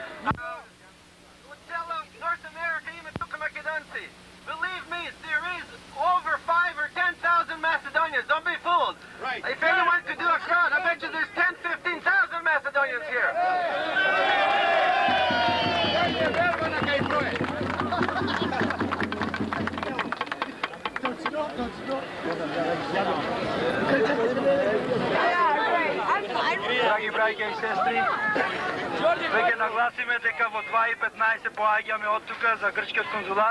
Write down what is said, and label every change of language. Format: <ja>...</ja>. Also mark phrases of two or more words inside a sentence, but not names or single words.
<en>North America, even took Makedonci. Believe me, there is over 5,000 or 10,000 Macedonians. Don't be fooled. Right. If anyone could do a crowd, I bet you there's 10,000, 15,000 Macedonians here.</en> <mk>Драги браќа и сестри, веќе нагласиме дека во 2:15 поаѓаме од тука за грчкиот конзулат.</mk>